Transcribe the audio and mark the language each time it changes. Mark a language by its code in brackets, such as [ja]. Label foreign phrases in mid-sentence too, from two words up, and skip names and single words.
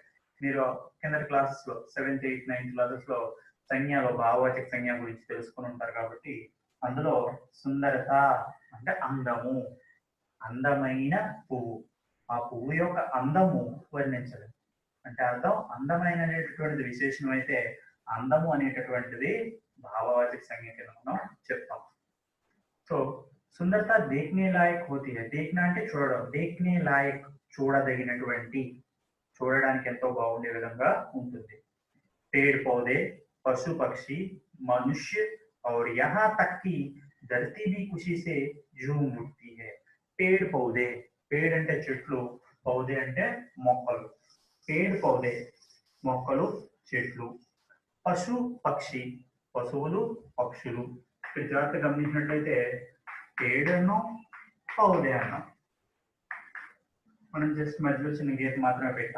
[te] మీరు కింద క్లాసెస్ లో 7th, 8th, 9th క్లాసెస్ లో సంజ్ఞలో భావవాచక సంజ్ఞ గురించి తెలుసుకుని ఉంటారు కాబట్టి అందులో సుందరత అంటే అందము, అందమైన పువ్వు. ఆ పువ్వు యొక్క అందము వర్ణించలేదు అంటే అర్థం అందమైన అనేటటువంటిది విశేషణం అయితే అందము అనేటటువంటిది భావవాచక సంజ్ఞ కింద మనం చెప్తాం. [hi] సో सुंदरता देखने लायक होती है. [te] దేఖ్నా అంటే చూడడం, [hi] देखने लायक [te] చూడదగినటువంటి, చూడడానికి ఎంతో బాగుండే విధంగా ఉంటుంది. [hi] पेड़ पौधे, पशु पक्षी, मनुष्य और यहाँ तक कि धरती भी खुशी से झूम उठती है. पेड़ पौधे, पेड़ [te] అంటే చెట్లు, పౌదే అంటే మొక్కలు. [hi] पेड़ पौधे [te] మొక్కలు, చెట్లు. [hi] पशु पक्षी [te] పశువులు, పక్షులు. ఇక్కడ జాగ్రత్తగా గమనించినట్లయితే పేడ్ అన్నాం, పౌదే అన్నాం. మనం జస్ట్ మధ్యలో చిన్న గీత మాత్రమే పెట్టాం.